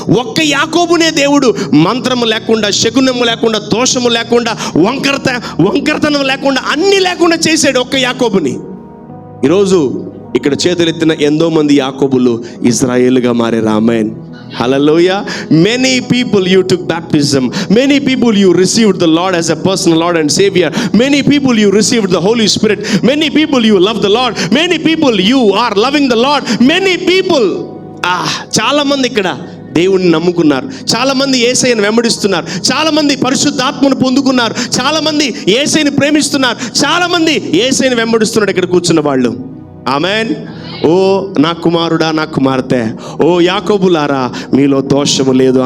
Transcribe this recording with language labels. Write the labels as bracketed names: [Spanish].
[Telugu] ఒక్క యాకోబునే దేవుడు మంత్రము లేకుండా, శకునము లేకుండా, దోషము లేకుండా, వంకరతనం లేకుండా, అన్ని లేకుండా చేశాడు ఒక్క యాకోబుని. ఈరోజు ఇక్కడ చేతులెత్తిన ఎంతో మంది యాకోబులు ఇజ్రాయేలుగా మారారు. ఆమేన్. Hallelujah. [English] Many people you took baptism. Many people you received the Lord as a personal Lord and Savior. Many people you received the Holy Spirit. Many people you love the Lord. Many people you are loving the Lord. Many people [Telugu] చాలా మంది ఇక్కడ దేవుణ్ణి నమ్ముకున్నారు. చాలా మంది యేసయ్యను వెంబడిస్తున్నారు. చాలా మంది పరిశుద్ధాత్మను పొందుకున్నారు. చాలా మంది యేసయ్యను ప్రేమిస్తున్నారు. చాలా మంది యేసయ్యను వెంబడిస్తున్నారు ఇక్కడ కూర్చున్న వాళ్ళు. ఆమేన్. ఓ నా కుమారుడా, నా కుమార్తె, ఓ యాకోబులారా, మీలో దోషము లేదు.